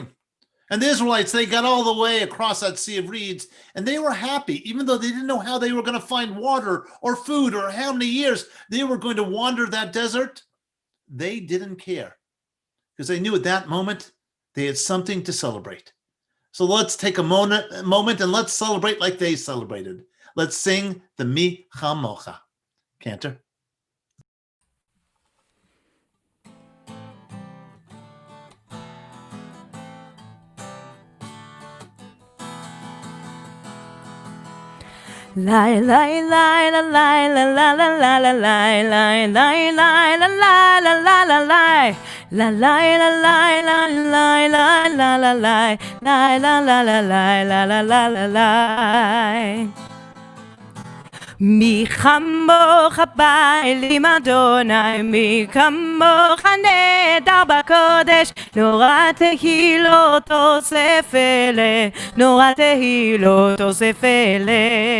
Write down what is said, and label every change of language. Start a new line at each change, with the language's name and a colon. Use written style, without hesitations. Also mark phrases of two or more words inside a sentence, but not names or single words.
English: And the Israelites, they got all the way across that Sea of Reeds and they were happy, even though they didn't know how they were going to find water or food or how many years they were going to wander that desert. They didn't care because they knew at that moment they had something to celebrate. So let's take a moment and let's celebrate like they celebrated. Let's sing the Mi Chamocha. Cantor. Lai lai lai la lai la la la la la lai lai lai lai la la la la la lai la lai la lai la lai la la la lai lai la la la lai la la la la lai.
Hebrew: מי כמוך באלים אדוני, מי כמוך נהדר בקודש, נורא תהילות תוסף אלה, נורא תהילות תוסף אלה.